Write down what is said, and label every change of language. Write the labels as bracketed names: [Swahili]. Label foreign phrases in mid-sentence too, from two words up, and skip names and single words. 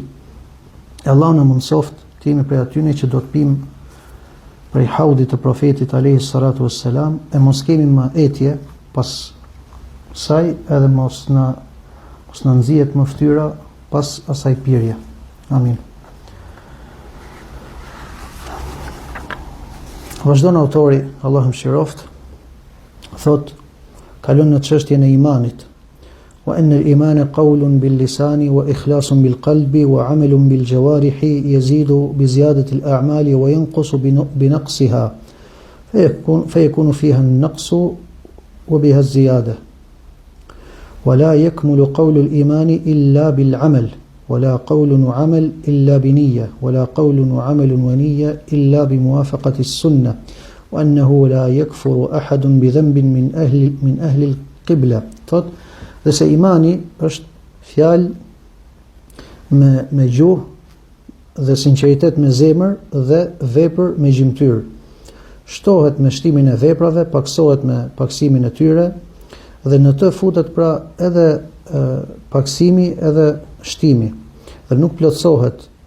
[Albanian] Allahu na mundsoft të jemi prej atyre që do të pim prej haudit të profetit [Arabic] عليه الصلاة والسلام, [Albanian] e mos kemi më etje pas saj, edhe mos na nxjihet më fytyra pas asaj pirje. Amin. Vazhdon autori, Allahu mëshiroft, thot, kalon në çështjen e imanit. [Arabic] وأن الإيمان قول باللسان وإخلاص بالقلب وعمل بالجوارح يزيد بزيادة الأعمال وينقص بنقصها. فيكون فيها النقص وبها الزيادة. ولا يكمل قول الإيمان إلا بالعمل ولا قول وعمل إلا بنية ولا قول وعمل ونية إلا بموافقة السنة وأنه لا يكفر أحد بذنب من أهل القبلة. [Albanian] Thot, dhe se imani është fjalë me gjuhë dhe sinqeritet me zemër dhe vepër me gjymtyr. Shtohet me shtimin e veprave, paksohet me paksimin e tyre, dhe në të futet pra edhe paksimi edhe shtimi, dhe nuk plotësohet